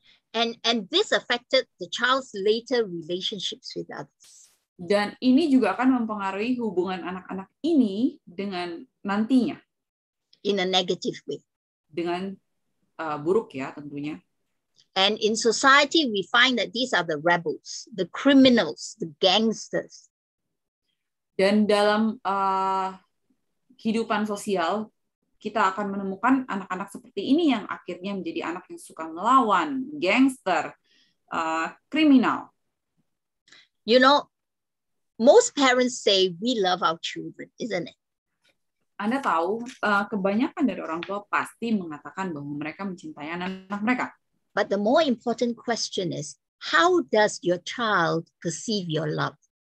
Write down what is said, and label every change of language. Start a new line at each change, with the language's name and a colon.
English: And this affected the child's later relationships with others.
Indonesian: Dan ini juga akan mempengaruhi hubungan anak-anak ini dengan nantinya.
English: In a negative way.
Indonesian: Dengan buruk ya tentunya.
English: And in society, we find that these are the rebels, the criminals, the gangsters.
Indonesian: Dan dalam kehidupan sosial, kita akan menemukan anak-anak seperti ini yang akhirnya menjadi anak yang suka melawan, gangster, kriminal.
English: Most parents say we love our children, isn't it?
Indonesian: Anda tahu, kebanyakan dari orang tua pasti mengatakan bahwa mereka mencintai anak-anak mereka.
English: But the more important question is, how does your child perceive your love?